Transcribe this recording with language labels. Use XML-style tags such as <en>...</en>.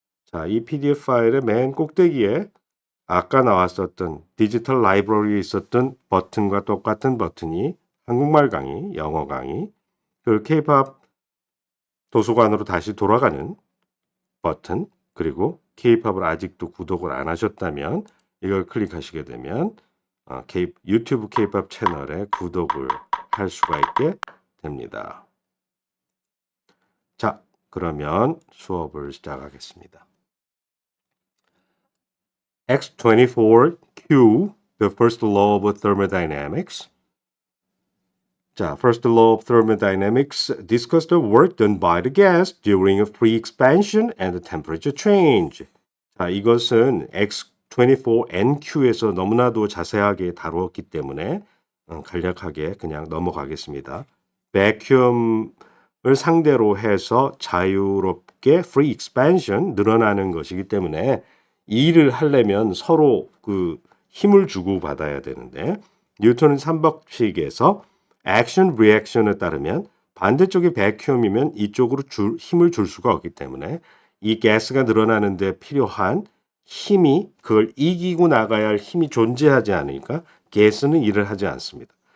<ko>자, 이 PDF 파일의 맨 꼭대기에 아까 나왔었던 디지털 라이브러리에 있었던 버튼과 똑같은 버튼이 한국말 강의, 영어 강의, 그리고 K-pop 도서관으로 다시 돌아가는 버튼, 그리고 K-pop을 아직도 구독을 안 하셨다면 이걸 클릭하시게 되면 유튜브 K-pop 채널에 구독을 할 수가 있게 됩니다. 자, 그러면 수업을 시작하겠습니다.</ko> <en>X24Q, the first law of thermodynamics. 자, first law of thermodynamics discuss the work done by the gas during a free expansion and the temperature change.</en> <ko>자, 이것은 X24NQ에서 너무나도 자세하게 다루었기 때문에 간략하게 그냥 넘어가겠습니다. vacuum을 상대로 해서 자유롭게 free expansion 늘어나는 것이기 때문에 일을 하려면 서로 그 힘을 주고 받아야 되는데 뉴턴은 삼법칙에서 액션 리액션에 따르면 반대쪽이 vacuum이면 이쪽으로 힘을 줄 수가 없기 때문에 이 가스가 늘어나는 데 필요한 힘이 그걸 이기고 나가야 할 힘이 존재하지 않으니까 가스는 일을 하지 않습니다.</ko>